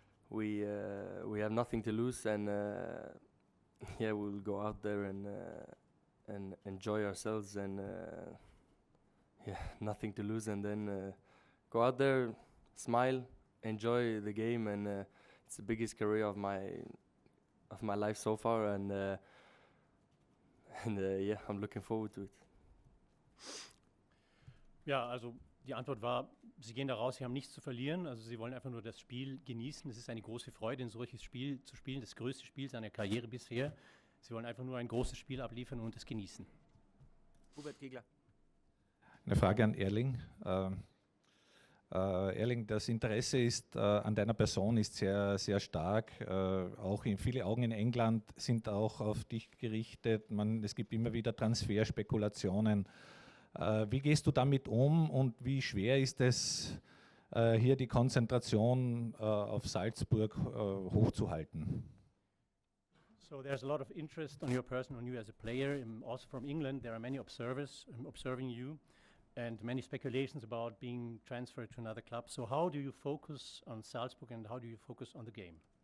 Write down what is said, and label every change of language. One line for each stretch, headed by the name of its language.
English: We have nothing to lose, and yeah, we'll go out there and enjoy ourselves, and yeah, nothing to lose, and then go out there, smile, enjoy the game, and it's the biggest career of my life so far, and yeah, I'm looking forward to it.
German: Ja, also die Antwort war, Sie gehen da raus, Sie haben nichts zu verlieren, also Sie wollen einfach nur das Spiel genießen. Es ist eine große Freude, ein solches Spiel zu spielen, das größte Spiel seiner Karriere bisher. Sie wollen einfach nur ein großes Spiel abliefern und es genießen. Hubert Giegler. Eine Frage an Erling. Erling, das Interesse ist an deiner Person ist sehr, sehr stark. Auch viele Augen in England sind auch auf dich gerichtet. Es gibt immer wieder Transferspekulationen. Wie gehst du damit um und wie schwer ist es, hier die Konzentration auf Salzburg hochzuhalten?
English: So there's a lot of interest on your person, on you as a player. Also from England, there are many observers observing you and many speculations about being transferred to another club. So how do you focus on Salzburg and how do you focus on the game?